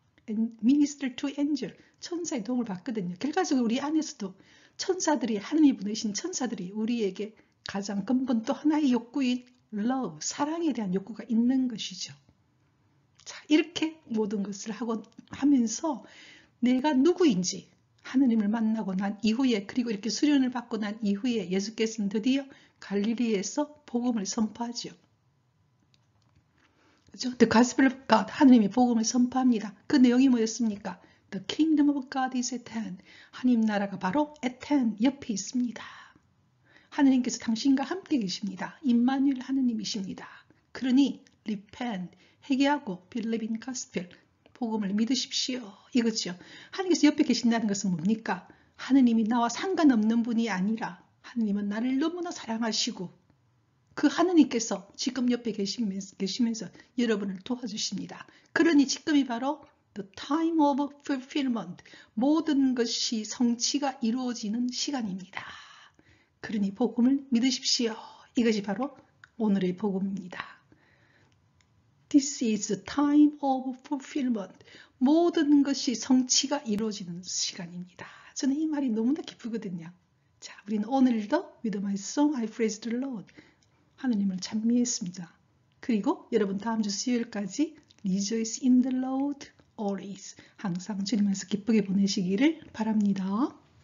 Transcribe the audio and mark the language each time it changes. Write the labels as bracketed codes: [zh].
[ko] minister to angel, 천사의 도움을 받거든요. 결과적으로 우리 안에서도 천사들이 하느님이 보내신 천사들이 우리에게 가장 근본 또 하나의 욕구인 love, 사랑에 대한 욕구가 있는 것이죠. 자, 이렇게 모든 것을 하면서 내가 누구인지 하느님을 만나고 난 이후에 그리고 이렇게 수련을 받고 난 이후에 예수께서는 드디어 갈릴리에서 복음을 선포하죠. 그렇죠? [en] The Gospel of God, 하느님이 복음을 선포합니다. [ko] 그 내용이 뭐였습니까? [en] The Kingdom of God is at hand. [ko] 하느님 나라가 바로 at hand, 옆에 있습니다. 하느님께서 당신과 함께 계십니다. 임마누엘 하느님이십니다. 그러니 repent, 회개하고 believe in gospel, 복음을 믿으십시오. 이거죠. 하느님께서 옆에 계신다는 것은 뭡니까? 하느님이 나와 상관없는 분이 아니라 하느님은 나를 너무나 사랑하시고 그 하느님께서 지금 옆에 계시면서 여러분을 도와주십니다. 그러니 지금이 바로 the time of fulfillment, 모든 것이 성취가 이루어지는 시간입니다. 그러니 복음을 믿으십시오. 이것이 바로 오늘의 복음입니다. [en] This is the time of fulfillment. [ko] 모든 것이 성취가 이루어지는 시간입니다. 저는 이 말이 너무나 기쁘거든요. 자, 우리는 오늘도 with my song I praise the Lord, 하느님을 찬미했습니다. 그리고 여러분 다음 주 수요일까지 Rejoice in the Lord always, 항상 주님께서 기쁘게 보내시기를 바랍니다.